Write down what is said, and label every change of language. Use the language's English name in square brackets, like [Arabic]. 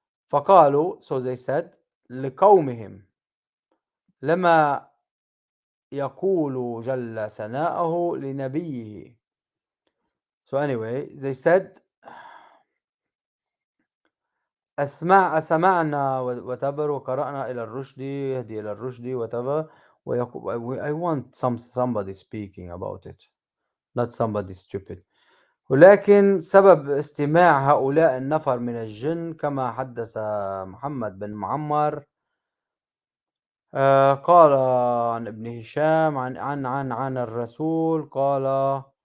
[Arabic] فقالوا, [English] so they said, [Arabic] لقومهم لما يقول جل ثناؤه لنبيه. [English] So anyway, they said, [Arabic] أسمعنا [English] whatever, [Arabic] وقرأنا إلى الرشد يهدي إلى الرشد whatever, [English] I want somebody speaking about it, not somebody stupid. [Arabic] ولكن سبب استماع هؤلاء النفر من الجن كما حدث محمد بن معمر، قال عن ابن هشام عن الرسول قال: